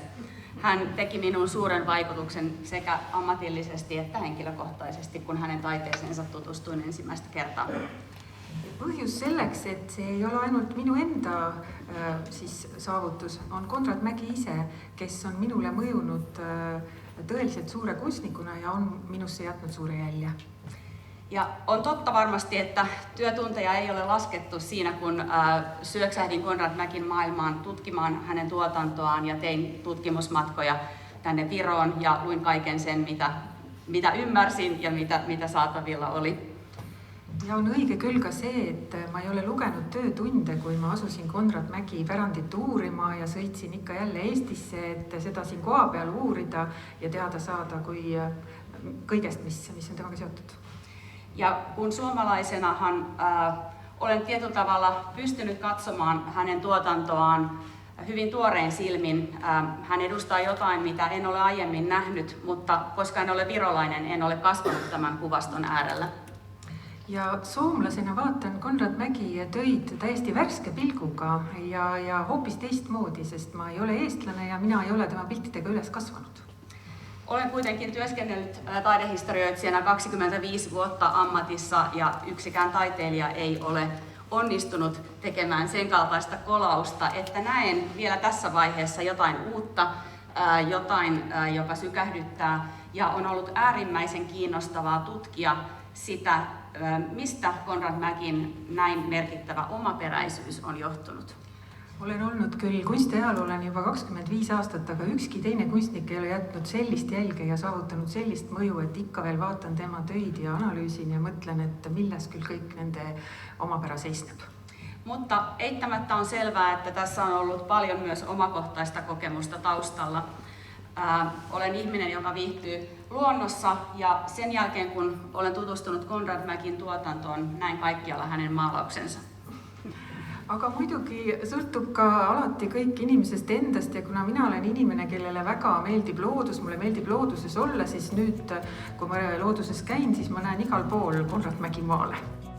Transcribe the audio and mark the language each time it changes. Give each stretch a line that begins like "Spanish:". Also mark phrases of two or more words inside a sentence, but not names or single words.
Finnish: Hän teki minun suuren vaikutuksen sekä ammatillisesti että henkilökohtaisesti, kun hänen taiteeseensa tutustuin ensimmäistä kertaa.
Estonian: Põhjus selleks, et see ei ole ainult minu enda saavutus, on Konrad Mägi ise, kes on minule mõjunud tõeliselt suure kunstnikuna ja on minusse jätnud suure jälje.
Finnish: Ja on totta varmasti, että työtunteja ei ole laskettu siinä, kun syöksähdin Konrad Mägin maailmaan tutkimaan hänen tuotantoaan ja tein tutkimusmatkoja tänne Viroon ja luin kaiken sen, mitä ymmärsin ja mitä saatavilla oli.
Estonian: Ja on õige küll ka see, et ma ei ole lugenud töötunde, kui ma asusin Konrad Mägi pärandit uurima ja sõitsin ikka jälle Eestisse, et seda siin koha peal uurida ja teada saada kui kõigest, mis on temaga seotud.
Finnish: Ja kun suomalaisenahan olen tietyllä tavalla pystynyt katsomaan hänen tuotantoaan hyvin tuorein silmin. Hän edustaa jotain, mitä en ole aiemmin nähnyt, mutta koska en ole virolainen, en ole kasvanut tämän kuvaston äärellä.
Estonian: Ja soomlasena vaatan Konrad Mägi töid täiesti värske pilguga ja hoopis teistmoodi, sest ma ei ole eestlane ja mina ei ole tema piltidega üles kasvanud.
Finnish: Olen kuitenkin työskennellyt taidehistorioitsijana 25 vuotta ammatissa ja yksikään taiteilija ei ole onnistunut tekemään sen kaltaista kolausta, että näen vielä tässä vaiheessa jotain uutta, jotain, joka sykähdyttää, ja on ollut äärimmäisen kiinnostavaa tutkia sitä, mistä Konrad Mägin näin merkittävä omaperäisyys on johtunut.
Estonian: Olen olnud küll kunstiajalooline juba 25 aastat, aga ükski teine kunstnik ei ole jätnud sellist jälge ja saavutanud sellist mõju, et ikka veel vaatan tema töid ja analüüsin ja mõtlen, että milles küll kõik nende omapära seisneb.
Finnish: Mutta eittämättä on selvää, että tässä on ollut paljon myös omakohtaista kokemusta taustalla. Olen ihminen, joka viihtyy luonnossa, ja sen jälkeen kun olen tutustunut Konrad Mägin tuotantoon, näin kaikkialla hänen maalauksensa.
Estonian: Aga muidugi sõltub ka alati kõik inimesest endast ja kuna mina olen inimene, kellele väga meeldib loodus, mulle meeldib looduses olla, siis nüüd, kui ma looduses käin, siis ma näen igal pool Konrad Mägi maale.